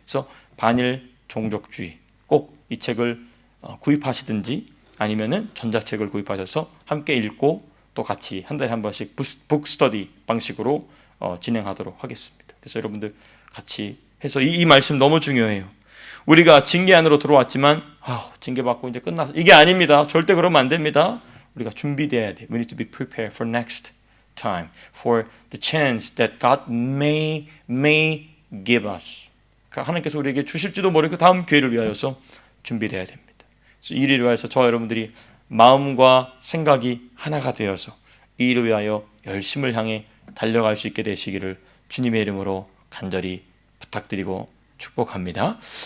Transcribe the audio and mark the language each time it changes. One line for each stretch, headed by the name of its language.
Korean: 그래서 반일 종족주의 꼭 이 책을 구입하시든지 아니면은 전자책을 구입하셔서 함께 읽고 또 같이 한 달에 한 번씩 북스터디 방식으로 진행하도록 하겠습니다. 그래서 여러분들 같이 해서 이 말씀 너무 중요해요. 우리가 징계 안으로 들어왔지만 징계받고 이제 끝났어. 이게 아닙니다. 절대 그러면 안 됩니다. 우리가 준비돼야 돼.
English: We need to be prepared for next time, for the chance that God may give us.
Korean: 하나님께서 우리에게 주실지도 모르고 다음 기회를 위하여서 준비돼야 됩니다. 그래서 이 일을 위하여서 저와 여러분들이 마음과 생각이 하나가 되어서 이 일을 위하여 열심을 향해 달려갈 수 있게 되시기를 주님의 이름으로 간절히 부탁드리고 축복합니다.